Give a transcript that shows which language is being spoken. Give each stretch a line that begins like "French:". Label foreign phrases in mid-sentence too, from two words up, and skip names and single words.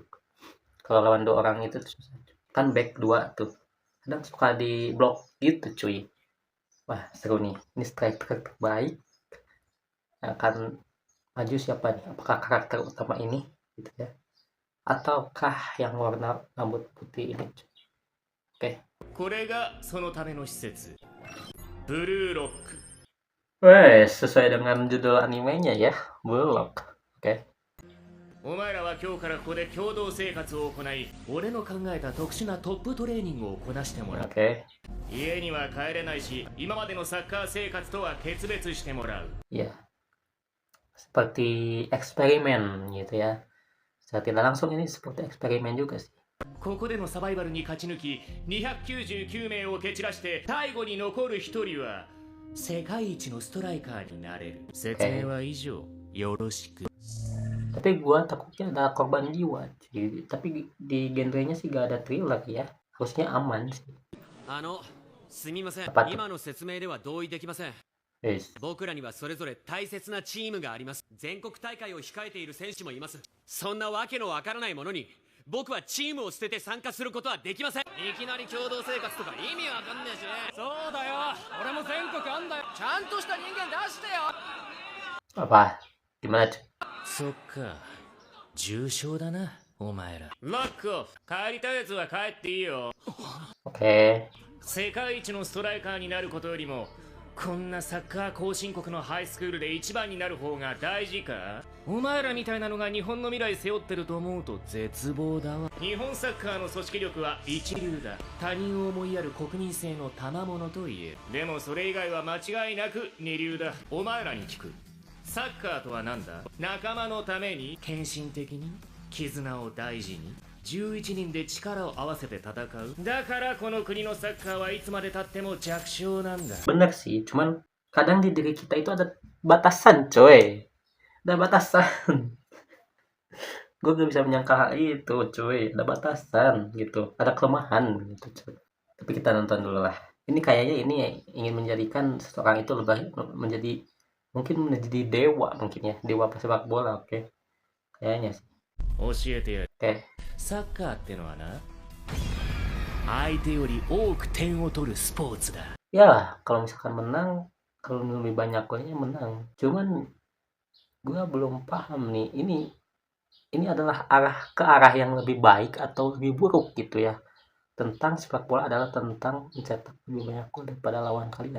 Indonesian: Kalau lawan 2 orang itu susah, cuy. Kan back 2 tuh, kadang suka di blok gitu cuy. Wah seru nih, ini striker terbaik. Yang akan maju siapa nih? Apakah karakter utama ini gitu ya, ataukah yang warna rambut putih ini cuy? Oke.
Japanese: これがそのための施設、ブルーロック。
Indonesian: Wes, sesuai dengan judul animenya ya, Bullock. Oke.
Japanese: お前らは今日からここで共同生活を行い、俺の考えた特殊なトップトレーニングをこなしてもらう。
Indonesian: Oke.
Japanese: 家には帰れないし、今までのサッカー生活とは決別してもらう。
Indonesian: Ya. Seperti eksperimen gitu ya. Secara tidak langsung ini seperti eksperimen juga sih.
Japanese: ここでのサバイバルに勝ち抜き、299名を蹴散らして最後に残る1人は世界一のストライカーになれる。説明は以上。よろしく。
Indonesian: Tapi gua takutnya ada korban jiwa cuy. Tapi di genrenya sih gak ada thriller ya. Harusnya aman sih.
Japanese: すみません。パッと今の説明では同意できません。 Yes. 僕らにはそれぞれ大切なチームがあります。全国大会を控えている選手もいます。そんなわけのわからないものに僕はチームを捨てて参加することはできません。いきなり共同生活とか意味わかんねえし。そうだよ。俺も全国あんだよ。ちゃんとした人間出してよ。
Indonesian: Apa? Gimana cuy?
Japanese: そっか。重症だな。 お前らロックオフ。帰りたいやつは帰っていいよ。
Indonesian: Oke.
Japanese: 世界一のストライカーになることよりもこんなサッカー後進国のハイスクールで一番になる方が大事か。お前らみたいなのが日本の未来背負ってると思うと絶望だわ。日本サッカーの組織力は一流だ。他人を思いやる国民性の賜物と言える。でもそれ以外は間違いなく二流だ。お前らに聞く。サッカーとは何だ。仲間のために献身的に絆を大事に11人で力を合わせて戦う。だからこの国のサッカーはいつまで経っても弱小なんだ。
Indonesian: Bener sih, cuman kadang di diri kita itu ada batasan, coy. Ada batasan. Gue gak bisa menyangka hal itu, coy. Ada batasan gitu. Ada kelemahan gitu, coy. Tapi kita nonton dulu lah. Ini kayaknya ini ingin menjadikan seseorang itu lebih mungkin menjadi dewa mungkin ya. Dewa pesepak bola, oke. Kayaknya sih.
Japanese: 教えてやる。
Indonesian: Oke.
Japanese: サッカーってのはな、相手より多く点を取るスポーツだ。
Indonesian: Ya, kalau misalkan menang, kalau lebih banyak golnya menang. Cuman gue belum paham nih. Ini adalah ke arah yang lebih baik atau lebih buruk gitu ya. Tentang sepak bola adalah tentang mencetak lebih banyak gol daripada lawan kalian.